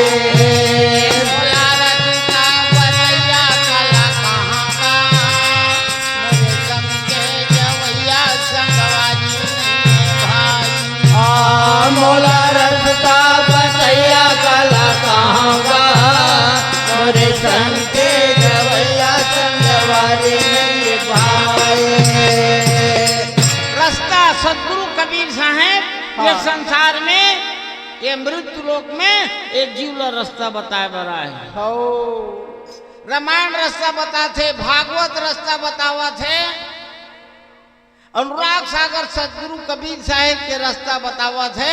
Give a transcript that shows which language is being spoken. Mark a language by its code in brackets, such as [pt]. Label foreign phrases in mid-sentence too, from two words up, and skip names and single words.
[hne] मोला रास्ता बतैया काला कहूँगा, मोरे संग के जवैया संगवारी नहीं भाई। मोला रास्ता बतैया काला कहूँगा, मोरे संग के जवैया संगवारी नहीं भाई। रास्ता सदगुरु कबीर साहब ये संसार में, ये मृत्यु लोक में एक जीवला रास्ता बताए बरा है। रामायण रास्ता बताते, भागवत रास्ता बतावा थे, अनुराग सागर सदगुरु कबीर साहेब के रास्ता बतावा थे।